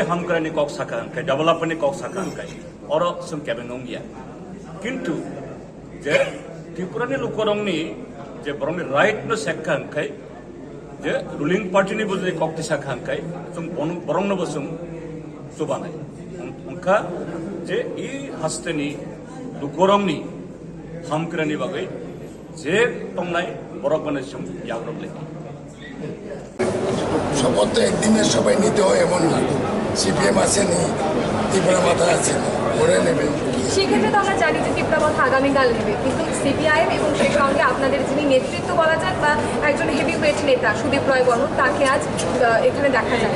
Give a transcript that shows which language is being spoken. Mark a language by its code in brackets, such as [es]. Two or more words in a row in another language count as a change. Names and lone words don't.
[trp] हामक्रायनि कक साखा अंकाय डेभलपमेन्टनि कक साखा अंकाय और जों केबेंगिया किन्तु जे त्रिपुरानि लुकुरंनि जे बरंनि राइट नो सेक्का अंकाय जे रुलिंग पार्टीनि बुझे कक्ति साखा अंकाय जों बरंनोबो जों सुबानाय अंका जे इ हास्तेनि लुकुरंनि हामक्रायनि बागै जे तंनाय बरक बने जों याग्रबले [bn] শপথ তো একদিনের সবাই নিতে হয় এমন না, সিপিএম আসেনি, ত্রিপুরা মাথা আসেনি, করে নেবে। সেক্ষেত্রে তো আমরা জানি যে ত্রিপুরা মাথা আগামীকাল নেবে, কিন্তু সিপিআইএম এবং সেই সঙ্গে আপনাদের যিনি নেতৃত্ব বলা যাক বা একজন হেভিওয়েট নেতা সুদীপ রায় বর্মন তাকে আজ এখানে দেখা যায়।